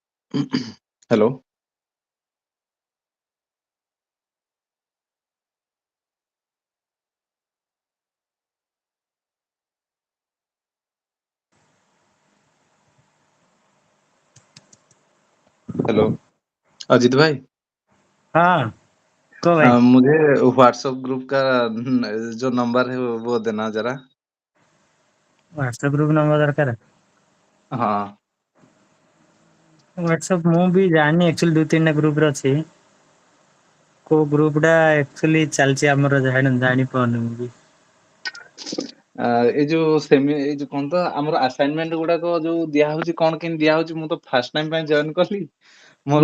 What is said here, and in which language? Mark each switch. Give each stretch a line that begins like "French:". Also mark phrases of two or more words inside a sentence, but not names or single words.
Hindi: हेलो हेलो अजित भाई हाँ तो भाई मुझे व्हाट्सएप ग्रुप का जो नंबर है वो देना जरा। व्हाट्सएप ग्रुप नंबर दरकार हाँ
Odia: व्हाट्सएप ମୁଁ ବି ଜାଣିନି एक्चुअली 2-3ଟା ଗ୍ରୁପରେ ଅଛି କୋଉ ଗ୍ରୁପଟା एक्चुअली ଚାଲିଛି ଆମର ଜାଣି ପାରୁନି ମୁଁ ବି ଏଇ ଯୋଉ ଏଇ ଯୋଉ କଣ ତ ଆମର ଆସାଇନମେଣ୍ଟ ଗୁଡାକ ଯୋଉ ଦିଆ ହଉଛି କଣ କେମିତି ଦିଆ ହଉଛି ମୁଁ ତ
English: first time
Odia: ପାଇଁ ଜଏନ କଲି ମୋର